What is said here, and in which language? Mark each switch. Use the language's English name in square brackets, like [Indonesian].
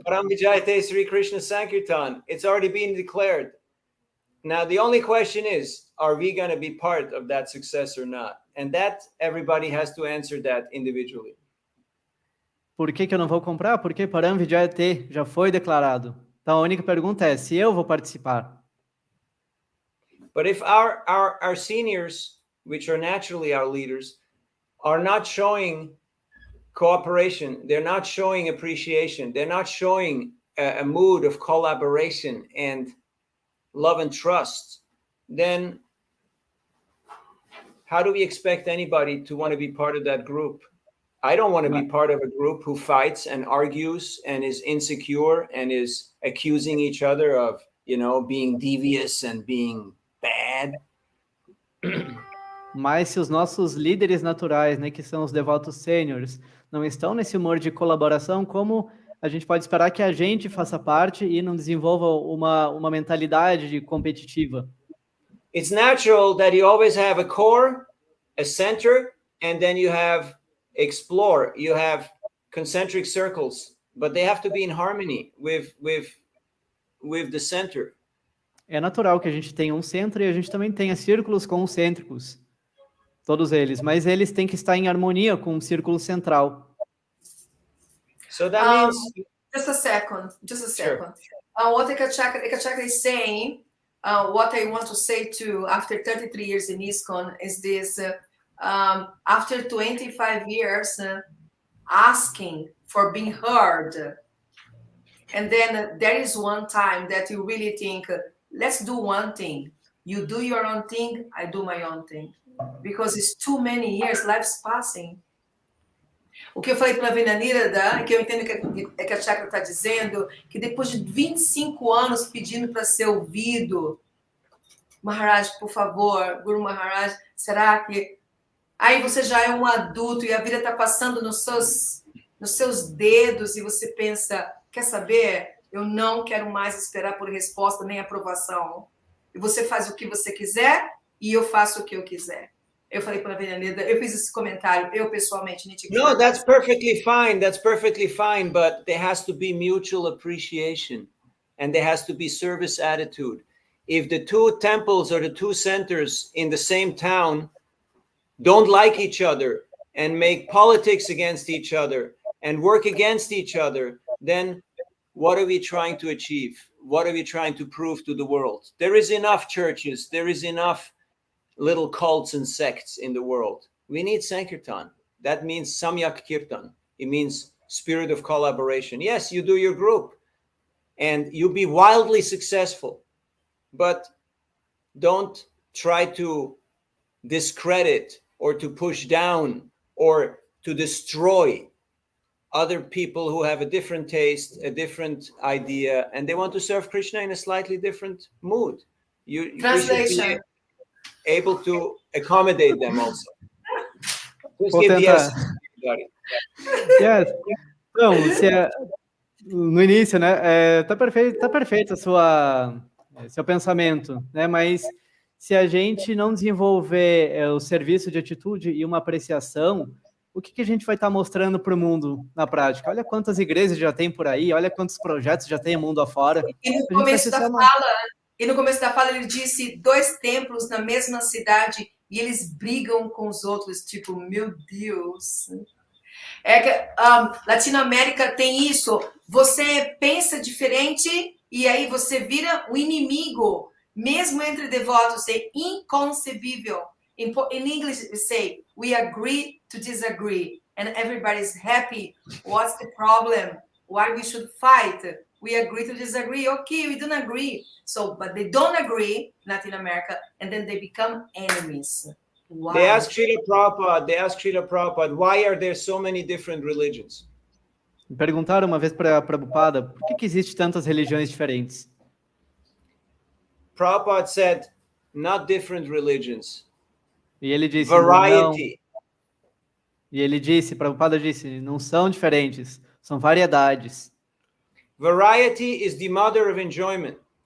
[English] Paramvijayate Sri Krishna Sankirtan, it's already been declared. Now the only question is, are we going to be part of that success or not? And that everybody has to answer that individually. [Portuguese] Por que eu não vou comprar? Porque Paramvijayate já foi declarado. Então a única pergunta é se eu vou participar. [English] But if our seniors, which are naturally our leaders, are not showing cooperation, they're not showing appreciation, they're not showing a mood of collaboration and love and trust, then how do we expect anybody to want to be part of that group? I don't want to be part of a group who fights and argues and is insecure and is accusing each other of, being devious and being bad. [Portuguese] Mas se os nossos líderes naturais, né, que são os devotos sêniores, não estão nesse humor de colaboração, como a gente pode esperar que a gente faça parte e não desenvolva uma mentalidade competitiva? [English] It's natural that you always have a core, a center, and then you have explore. You have concentric circles, but they have to be in harmony with the center. [Portuguese] É natural que a gente tenha um centro e a gente também tenha círculos concêntricos, todos eles, mas eles têm que estar em harmonia com o círculo central. [English] So that means... Just a second. Sure. What Ekachakra is saying, what I want to say to after 33 years in ISKCON is this, after 25 years asking for being heard, and then there is one time that you really think, let's do one thing. You do your own thing, I do my own thing. Because it's too many years, life's passing. [Portuguese] O que eu falei para a Nirada, que eu entendo que a Chakra está dizendo, que depois de 25 anos pedindo para ser ouvido, Maharaj, por favor, Guru Maharaj, será que... Aí você já é um adulto e a vida está passando nos seus dedos e você pensa, quer saber? Eu não quero mais esperar por resposta nem aprovação. E você faz o que você quiser e eu faço o que eu quiser. Eu falei para a Nirada, eu fiz esse comentário, eu pessoalmente... [English] No, that's perfectly fine, but there has to be mutual appreciation and there has to be service attitude. If the two temples or the two centers in the same town don't like each other and make politics against each other and work against each other, then what are we trying to achieve? What are we trying to prove to the world? There is enough churches, there is enough little cults and sects in the world. We need Sankirtan. That means Samyak Kirtan. It means spirit of collaboration. Yes, you do your group and you'll be wildly successful, but don't try to discredit or to push down or to destroy other people who have a different taste, a different idea, and they want to serve Krishna in a slightly different mood. Translation. Able to accommodate them also. [Portuguese] Vou tentar. [English] Yes. [Portuguese] Então, no início, né, tá perfeito seu pensamento, né, mas se a gente não desenvolver o serviço de atitude e uma apreciação, o que a gente vai estar mostrando para o mundo na prática? Olha quantas igrejas já tem por aí, olha quantos projetos já tem mundo afora. E no começo da fala ele disse 2 templos na mesma cidade e eles brigam com os outros, tipo, meu Deus. É que Latinoamérica tem isso. Você pensa diferente e aí você vira um inimigo. Mesmo entre devotos, é inconcebível. [English] In English, we say, we agree to disagree. And everybody's happy. What's the problem? Why we should fight? We agree to disagree. Okay, we don't agree. So, but they don't agree in Latin America, and then they become enemies. Wow. They ask Srila Prabhupada, why are there so many different religions? [Portuguese] Perguntaram uma vez para Prabhupada, por que existe tantas religiões diferentes? [English] Prabhupada said, not different religions. [Portuguese] E ele disse, [English] variety. [Portuguese] Prabhupada disse, não são diferentes, são variedades. [English] Variety is the mother of enjoyment.